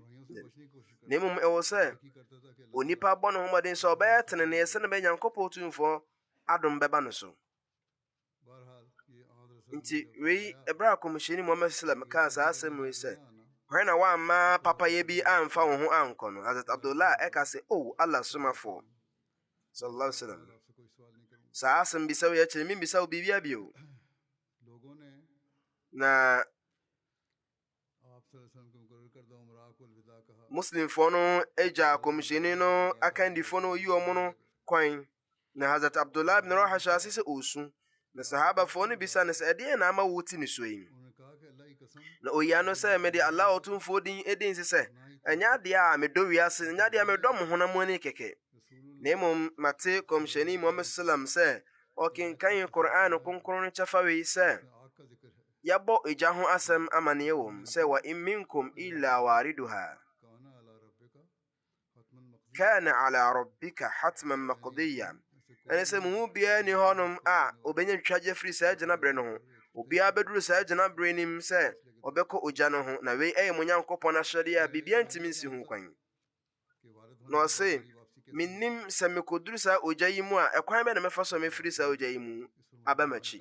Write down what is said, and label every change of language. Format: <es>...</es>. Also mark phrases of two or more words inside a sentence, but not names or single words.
<ak>Na mmom ɛwɔ sɛ onipa bɔ ne ho mmɔden sɛ ɔbɛyɛ tenenee sɛ ne bɛyɛ Nyankopɔn otumfoɔ adom bɛba no so. Nti wei ɛberɛ a kɔmhyɛni Muhammad sallam kaa saa asɛm wei sɛ hwɛ na woamma papayɛ bi amfa wo ho ankɔ no Hazrat Abdullah ɛka sɛ Allah somafoɔ</ak> <ar>صلى الله عليه وسلم</ar> <ak>saa asɛm bisa wo yɛ kyerɛ membisa wo biribia bio. Na Muslimfoɔ no agya kɔmhyɛni no akandifoɔ no oyi ɔmo no kwan na Hazrat Abdullah ibn Rawaha hyɛ ase sɛ ɔresu. Na sahabafoɔ no bisa ne sɛ ɛdeɛn na ama wote ne so yi. Na oyia no sɛ mede Allah ɔtomfoɔ din ɛdin sɛ ɛnyɛ adeɛ a medɔ wiase ɛnyɛ adeɛ a medɔ mo honam ani kɛkɛ. Na mmom mate kɔmhyɛni Muhammad sallam sɛ ɔkenkan Qur'an kronkron no kyɛfa wei sɛ yɛbɔ egya ho asɛm amanneɛ wɔ mu sɛ</ak> <ar>وَإِنْ مِنْكُمْ إِلَّا وَارِدُهَا كَانَ عَلَىٰ رَبِّكَ حَتْمًا مَقْضِيًّا.</ar> <ak>Ɛne sɛ mu biara ni hɔnom a obɛnya twagye firi saa gyina berɛ no ho. Obiara bɛduru saa gyina berɛ nim sɛ ɔbɛkɔ ogya no ho. Na wei ɛyɛ mo Nyankopɔn ahyɛdeɛ a biribiara ntimi nsi ho kwan. na ɔse minnim sɛ mekoduru saa ogya yi mu a ɛkwan bɛ na mɛfa so mɛfiri saa ogya yi mu aba m'akyi.</ak>